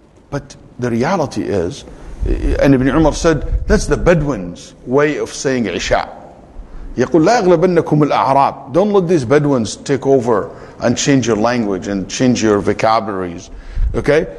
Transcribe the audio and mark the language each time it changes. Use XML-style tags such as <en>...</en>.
<en>But the reality is, and Ibn Umar said, that's the Bedouins' way of saying Isha.</en> <ar>يقول لا يغلبنكم الأعراب.</ar> <en>Don't let these Bedouins take over and change your language and change your vocabularies. Okay?</en>